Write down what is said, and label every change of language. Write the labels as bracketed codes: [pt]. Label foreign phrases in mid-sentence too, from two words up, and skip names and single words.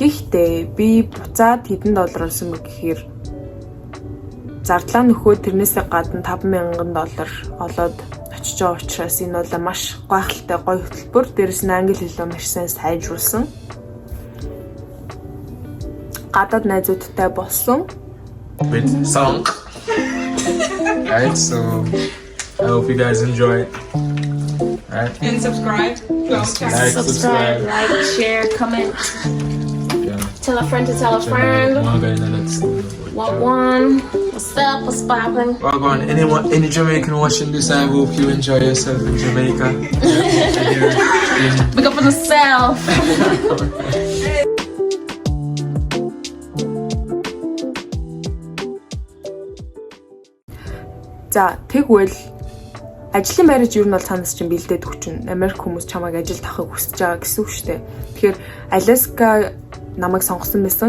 [mn] Гэхдээ би буцаад хэдэн доллар олсон бэ гэхээр зардлаа нөхөө тэрнээсээ гадна $5,000 олоод очиж байгаа учраас энэ бол маш гайхалтай гоё хөтөлбөр. Дээрээс нь англи хэлээ маш сайн сайжруулсан. Гадаад найзуудтай болсон. [en] With song. Alright, so I hope you guys enjoy it. Alright. And subscribe. Like, subscribe. Like, share, comment. Yeah. Tell a friend to tell a friend. What one? What's up? What's poppin'? Well, go on. Any Jamaican watching this, I hope you enjoy yourself in Jamaica. Big up on yourself. [mn] За тэгвэл ажлын байраж юу нь бол цаанаас чинь бэлдээд өгчүн. Америк хүмүүс чамайг ажилд авахыг хүсэж байгаа гэсэн үг шүү дээ. Тэгэхээр Аляска намайг сонгосон байсан.